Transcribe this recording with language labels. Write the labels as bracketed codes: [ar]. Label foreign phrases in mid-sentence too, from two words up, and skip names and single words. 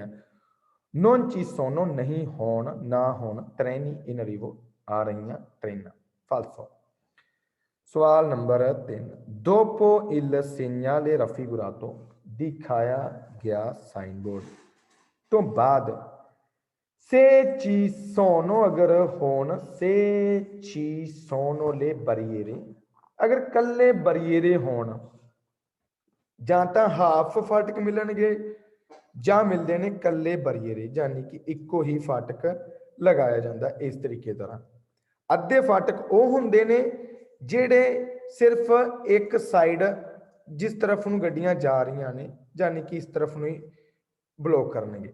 [it] non ci sono, [pa] ਨਹੀਂ ਹੋਣ ਨਾ ਹੋਣ [it] treni in arrivo, [pa] ਆ ਰਹੀਆਂ ਟ੍ਰੇਨਾਂ। ਫਾਲਸੋ। ਸਵਾਲ ਨੰਬਰ 3, [it] dopo il segnale raffigurato, [pa] ਦਿਖਾਇਆ ਗਿਆ ਸਾਈਨ ਬੋਰਡ ਤੋਂ ਬਾਅਦ [it] se ci sono, [pa] ਅਗਰ ਹੋਣ [it] se ci sono le barriere, [pa] ਅਗਰ ਕੱਲੇ ਬਰੀਏਰੇ ਹੋਣ, ਜਾਂ ਤਾਂ ਹਾਫ ਫਾਟਕ ਮਿਲਣਗੇ ਜਾਂ ਮਿਲਦੇ ਨੇ ਕੱਲੇ ਬਰੀਏਰੇ, ਯਾਨੀ ਕਿ ਇੱਕੋ ਹੀ ਫਾਟਕ ਲਗਾਇਆ ਜਾਂਦਾ ਇਸ ਤਰੀਕੇ ਤਰ੍ਹਾਂ। ਅੱਧੇ ਫਾਟਕ ਉਹ ਹੁੰਦੇ ਨੇ ਜਿਹੜੇ ਸਿਰਫ ਇੱਕ ਸਾਈਡ ਜਿਸ ਤਰਫ ਨੂੰ ਗੱਡੀਆਂ ਜਾ ਰਹੀਆਂ ਨੇ, ਯਾਨੀ ਕਿ ਇਸ ਤਰਫ ਨੂੰ ਹੀ ਬਲੋਕ ਕਰਨਗੇ।